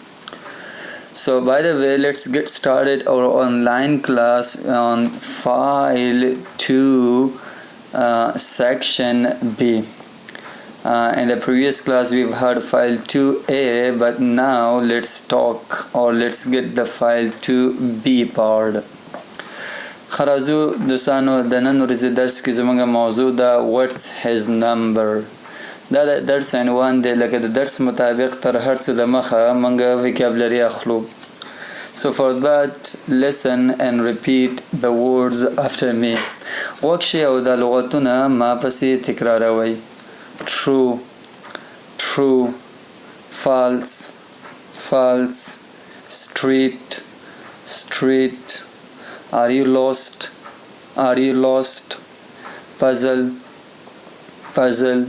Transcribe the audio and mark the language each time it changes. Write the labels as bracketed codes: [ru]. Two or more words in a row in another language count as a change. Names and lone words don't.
[en] So by the way, let's get started our online class on file 2 section B. In the previous class we've had file 2A, but now let's get the file 2B part. [ps] خرازو دوستانو د نن ورځې درس کې زموږ موضوع ده [en] what's his number. [ps] دا د درس عنوان دی، لکه د درس مطابق تر هر څه د مخه موږ vocabulary اخلو. [en] So for that, listen and repeat the words after me. [ps] وکړي او د لغتونه ما پسې تکراروئ. [en] True, true. False, false. Street, street. Are you lost? Are you lost? Puzzle, puzzle.